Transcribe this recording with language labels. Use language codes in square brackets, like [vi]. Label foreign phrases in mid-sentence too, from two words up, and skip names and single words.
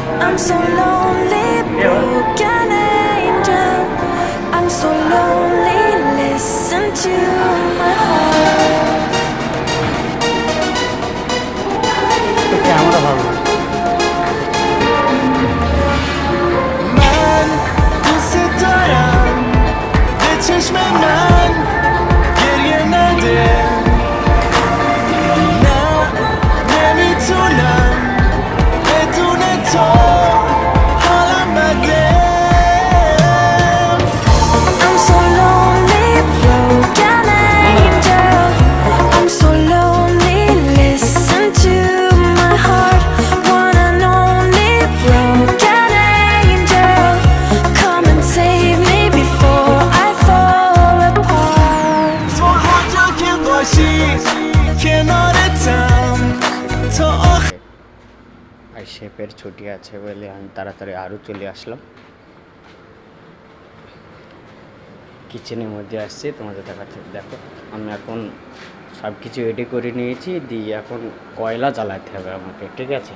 [en] I'm so lonely, broken angel. I'm so lonely, listen to my heart. [bn] ক্যামেরা ভালো না। [fa] من دوست دارم به چشم من گریه نده نه نمیتونم بدون تو حالم بده [en] I'm so lonely, broken angel. I'm so lonely, listen to my heart. One and only broken angel. Come and save me before I fall apart. [fa] تو هر جا که باشی کنارتم تا آخر [bn] আর শেফের ছুটি আছে বলে আমি তাড়াতাড়ি আরও চলে আসলাম। কিচেনের মধ্যে আসছি তোমাদের দেখাচ্ছি। দেখো আমি এখন সব কিছু রেডি করে নিয়েছি, দিয়ে এখন কয়লা জ্বালাতে হবে আমাকে, ঠিক আছে।